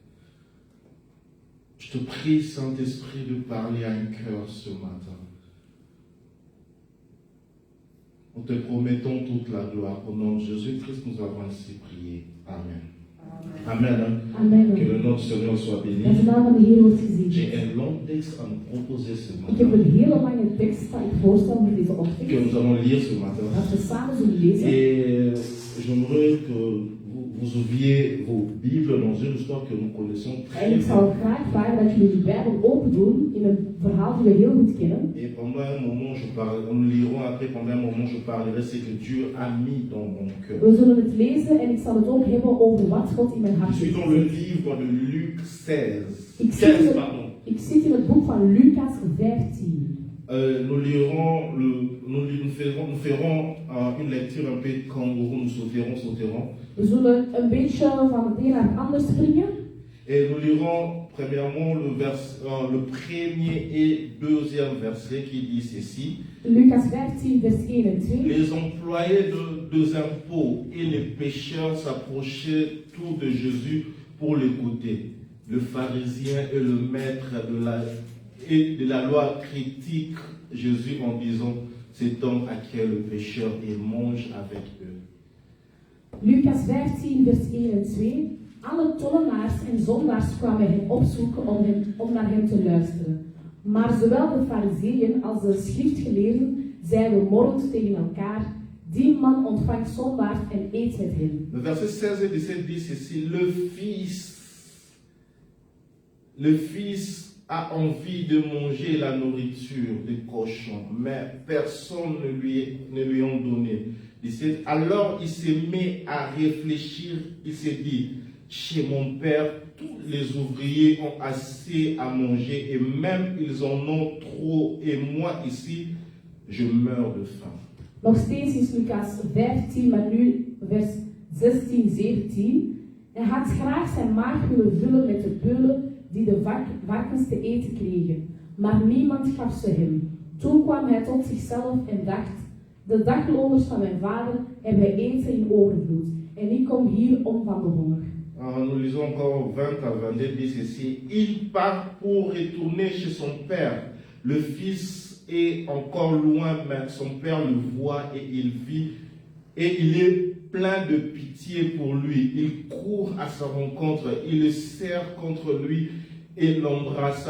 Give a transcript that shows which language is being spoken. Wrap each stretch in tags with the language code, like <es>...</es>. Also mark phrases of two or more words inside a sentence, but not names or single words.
<fr>Je te prie, Saint-Esprit, de parler à un cœur ce matin. Nous te promettons toute la gloire. Au nom de Jésus-Christ, nous avons ainsi prié. Amen. Amen. Amen. Que le nom du Seigneur soit béni.</fr> <nl>Dat de naam van de Heer wordt gezien.</nl> <fr>J'ai un long texte à nous proposer ce</fr> <nl>Ik heb</nl> <fr>matin.</fr> <nl>een hele lange tekst dat ik voorstel voor deze ochtend.</nl> <fr>Que nous allons lire ce matin.</fr> <nl>Dat we samen zullen lezen.</nl> <fr>Et j'aimerais que vous ouvriez vos Bibles dans une histoire que nous connaissons</fr> <nl>En</nl> <fr>très</fr> <nl>ik</nl> <fr>bien.</fr> <nl>zou graag vragen dat jullie de Bijbel open doen in een verhaal die we heel goed kennen.</nl> <fr>Et pendant un moment, nous lirons après, pendant un moment, je parlerai ce que Dieu a mis dans mon cœur.</fr> <nl>We zullen het lezen en ik zal het ook hebben over wat God in mijn hart</nl> <fr>Je suis</fr> <nl>heeft</nl> <fr>dans le</fr> <nl>gezet.</nl> <fr>livre de Luc 16.</fr> <nl>Ik</nl> <fr>15, pardon.</fr> <nl>zit in het boek van Lucas 15.</nl> <fr>Nous ferons une lecture un peu kangourou, nous sauterons.</fr> <nl>We zullen een beetje van het een naar het ander springen.</nl> <fr>Et nous lirons premièrement le premier et deuxième verset qui dit ceci.</fr> <nl>Lucas 15, vers 1 en 2.</nl> <fr>Les employés des impôts et les pécheurs s'approchaient tous de Jésus pour l'écouter. Le pharisien et le maître de la loi critiquent Jésus en disant, cet homme à qui est le pécheur et mange avec eux. Lucas 15, vers 1 en 2.</fr> <nl>Alle tollenaars en zondaars kwamen hem opzoeken om naar hem te luisteren. Maar zowel de farizeeën als de schriftgeleerden zeiden morrend tegen elkaar, die man ontvangt zondaars en eet met hen.</nl> <fr>Le verset 16 et 17 dit ceci, le fils le fils a envie de manger la nourriture des cochons, mais personne ne lui a donné. 17. Alors il s'est mis à réfléchir, il s'est dit, chez mon père, tous les ouvriers ont assez à manger et même ils en ont trop et moi ici, je meurs de faim.</fr> <nl>Nog steeds is Lucas 15, maar nu vers 16, 17. Hij had graag zijn maag willen vullen met de peulen die de varkens te eten kregen, maar niemand gaf ze hem. Toen kwam hij tot zichzelf en dacht, de dagloners van mijn vader hebben eten in overvloed en ik kom hier om van de honger.</nl> <fr>Nous lisons encore 20 à 22, dit ceci, il part pour retourner chez son père. Le fils est encore loin, mais son père le voit et il vit, et il est plein de pitié pour lui. Il court à sa rencontre, il le serre contre lui et l'embrassa.</fr>